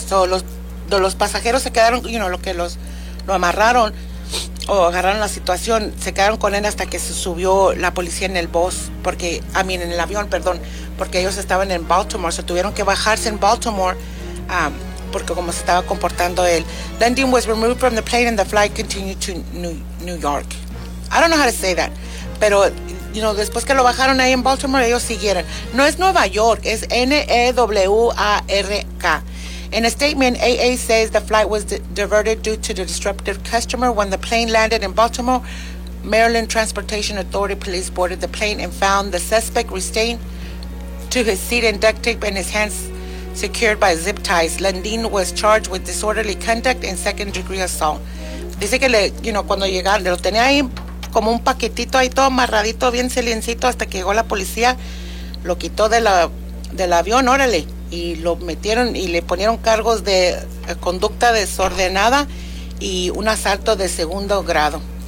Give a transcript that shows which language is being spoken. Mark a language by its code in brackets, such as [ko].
[es] So los pasajeros se quedaron, you know, lo amarraron. O agarraron la situación, se quedaron con él hasta que se subió la policía en el bus, en el avión, perdón, porque ellos estaban en Baltimore, se tuvieron que bajarse en Baltimore, porque como se estaba comportando él. [en] Lundin was removed from the plane and the flight continued to New York. I don't know how to say that, [es] pero, [en] you know, [es] después que lo bajaron ahí en Baltimore, ellos siguieron. No es Nueva York, es Newark. [en] In a statement, AA says the flight was diverted due to the disruptive customer. When the plane landed in Baltimore, Maryland Transportation Authority Police boarded the plane and found the suspect restrained to his seat in duct tape and his hands secured by zip ties. Lundin was charged with disorderly conduct and second-degree assault. [es] Dice que, cuando llegaron, lo tenía ahí como un paquetito ahí todo amarradito, bien silencito, hasta que llegó la policía, lo quitó del avión, órale. Y lo metieron y le ponieron cargos de conducta desordenada y un asalto de segundo grado.